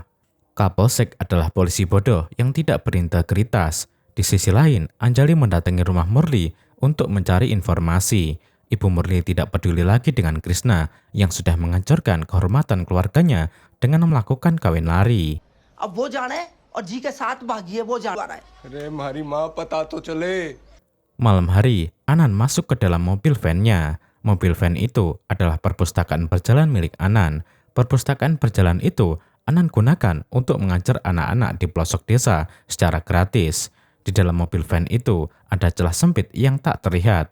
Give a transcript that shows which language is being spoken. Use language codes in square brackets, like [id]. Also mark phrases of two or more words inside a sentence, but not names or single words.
[id] Kapolsek adalah polisi bodoh yang tidak berintegritas. Di sisi lain, Anjali mendatangi rumah Murli untuk mencari informasi. Ibu Murli tidak peduli lagi dengan Krishna yang sudah menghancurkan kehormatan keluarganya dengan melakukan kawin lari. [hi] अब वो जाना है और जी के साथ भागी है वो जाना है। अरे हमारी माँ पता तो चले। [id] Malam hari, Anan masuk ke dalam mobil van-nya. Mobil van itu adalah perpustakaan berjalan milik Anan. Perpustakaan berjalan itu Anan gunakan untuk mengajar anak-anak di pelosok desa secara gratis. Di dalam mobil van itu ada celah sempit yang tak terlihat.